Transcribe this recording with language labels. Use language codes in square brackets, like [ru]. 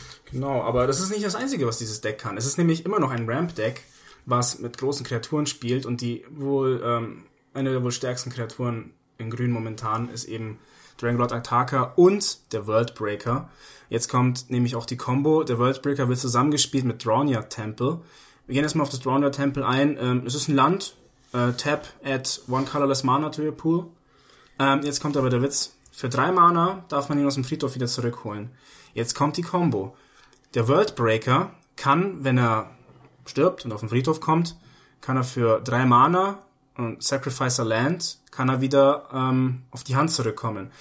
[de] Genau, aber das ist nicht das Einzige, was dieses Deck kann. Es ist nämlich immer noch ein Ramp-Deck, was mit großen Kreaturen spielt, und die wohl eine der wohl stärksten Kreaturen in Grün momentan ist eben Dranglord Ataka und der Worldbreaker. Jetzt kommt nämlich auch die Combo. Der Worldbreaker wird zusammengespielt mit Draenor Temple. Wir gehen erstmal auf das Draenor Temple ein. Es ist ein Land. [en] Tap, add one colorless Mana to your pool. [de] Jetzt kommt aber der Witz. Für 3 Mana darf man ihn aus dem Friedhof wieder zurückholen. Jetzt kommt die Combo. Der Worldbreaker kann, wenn er stirbt und auf den Friedhof kommt, kann er für 3 Mana und [en] sacrifice a land, [de] kann er wieder auf die Hand zurückkommen.